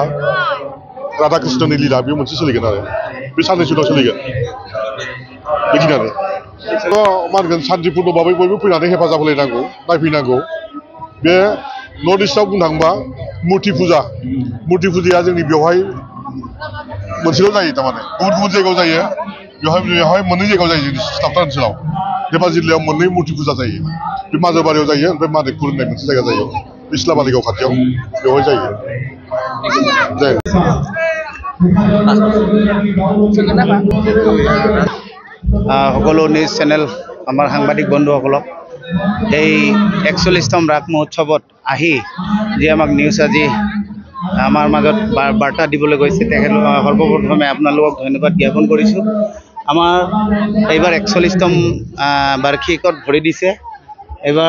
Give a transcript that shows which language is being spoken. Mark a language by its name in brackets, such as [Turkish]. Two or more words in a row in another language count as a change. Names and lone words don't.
[Bodo] राधा कृष्णनि लीला बेयो मोनसे सोलिगोन आरो बे साननैसो उनाव सोलिगोन बेखिनियानो मा होनगोन सान्तिपुर्ण भाबै बयबो फैनानै हेफाजाब होलायनांगौ नायफैनांगौ बे नर्थ इस्टआव बुंनो थाङोबा मुर्ति फुजाया जोंनि बेवहाय मोनसेल' जायो थारमाने गुबुन गुबुन जायगायाव जायो बेवहाय मोननै जायगायाव जायो जोंनि सिथाबथा ओनसोलाव धेमाजि जिल्लायाव मोननै मुर्ति फुजा जायो बे माजोबारियाव जायो ओमफ्राय मानिकपुर होननाय मोनसे जायगा जायो इस्लामालिगाव खाथियाव बेवहाय जायो [Assamese] সকলো নিউজ চেনেল আমাৰ সাংবাদিক বন্ধুসকলক এই 41তম ৰাগ মহোৎসৱত আহি যি আমাক নিউজ আজি আমাৰ মাজত বাৰ্তা দিবলৈ গৈছে তেখেতলোক সৰ্বপ্ৰথমে আপোনালোকক ধন্যবাদ জ্ঞাপন কৰিছোঁ আমাৰ এইবাৰ 41তম বাৰ্ষিকত ভৰি দিছে এইবাৰ